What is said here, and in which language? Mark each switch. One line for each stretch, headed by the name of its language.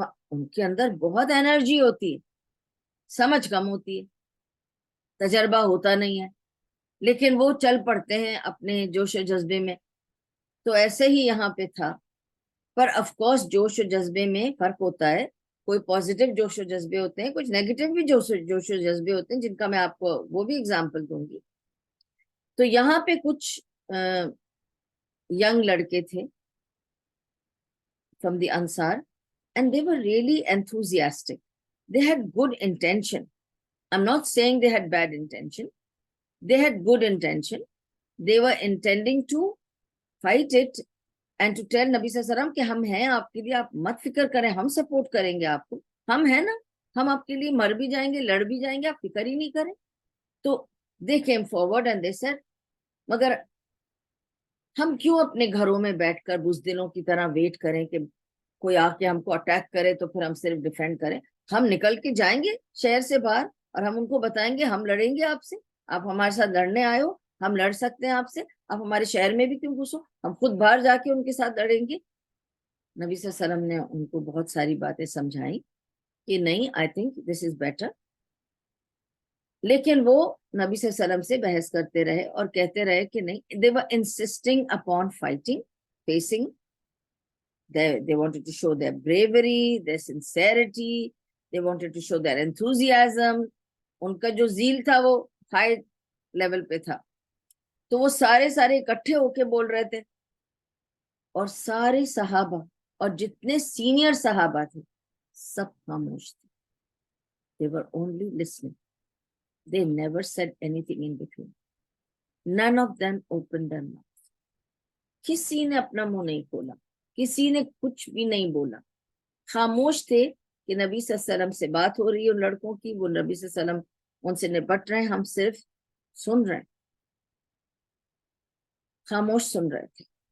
Urdu: ان کے اندر بہت انرجی ہوتی ہے, سمجھ کم ہوتی ہے, تجربہ ہوتا نہیں ہے, لیکن وہ چل پڑتے ہیں اپنے جوش و جذبے میں. تو ایسے ہی یہاں پہ تھا. پر آف کورس جوش و جذبے میں فرق ہوتا ہے, کوئی پازیٹیو جوش و جذبے ہوتے ہیں, کچھ نیگیٹو بھی جوش و جذبے ہوتے ہیں, جن کا میں آپ کو وہ بھی اگزامپل دوں گی. تو یہاں پہ کچھ ینگ لڑکے تھے
English: from the Ansar, and they were really enthusiastic. They had good intention. I'm not saying they had bad intention. They had good intention. They were intending to fight it and to tell
Urdu: نبی صلی اللہ علیہ وسلم کہ ہم ہیں آپ کے لیے, آپ مت فکر کریں, ہم سپورٹ کریں گے آپ کو, ہم ہیں نا, ہم آپ کے لیے مر بھی جائیں گے, لڑ بھی جائیں گے, آپ فکر ہی نہیں کریں. تو
English: they came forward and they said,
Urdu: مگر ہم کیوں اپنے گھروں میں بیٹھ کر بزدلوں کی طرح ویٹ کریں کہ کوئی آ کے ہم کو اٹیک کرے تو پھر ہم صرف ڈیفینڈ کریں. ہم نکل کے جائیں گے شہر سے باہر, اور ہم ان کو بتائیں گے ہم لڑیں گے آپ سے, آپ ہمارے ساتھ لڑنے آئے ہو, ہم لڑ سکتے ہیں آپ سے, آپ ہمارے شہر میں بھی کیوں گھسو, ہم خود باہر جا کے ان کے ساتھ لڑیں گے. نبی صلی اللہ علیہ وسلم نے ان کو بہت ساری باتیں سمجھائیں کہ نہیں,
English: I think this is better.
Urdu: لیکن وہ نبی صلی اللہ علیہ وسلم سے بحث کرتے رہے اور کہتے رہے کہ نہیں,
English: they were insisting upon fighting, facing. They wanted to show their bravery, their sincerity, they wanted to show their enthusiasm.
Urdu: ان کا جو زیل تھا وہ ہائی لیول پہ تھا. تو وہ سارے اکٹھے ہو کے بول رہے تھے, اور سارے صحابہ اور جتنے سینئر صحابہ تھے سب خاموش تھے.
English: They were only listening. They never said anything in between. None of them opened their mouth.
Urdu: کسی نے اپنا منہ نہیں کھولا, کسی نے کچھ بھی نہیں بولا, خاموش تھے کہ نبی صلی اللہ علیہ وسلم سے بات ہو رہی ہے ان لڑکوں کی, وہ نبی صلی اللہ علیہ وسلم ان سے نپٹ رہے ہیں, ہم صرف سن رہے ہیں, خاموش سن رہے تھے.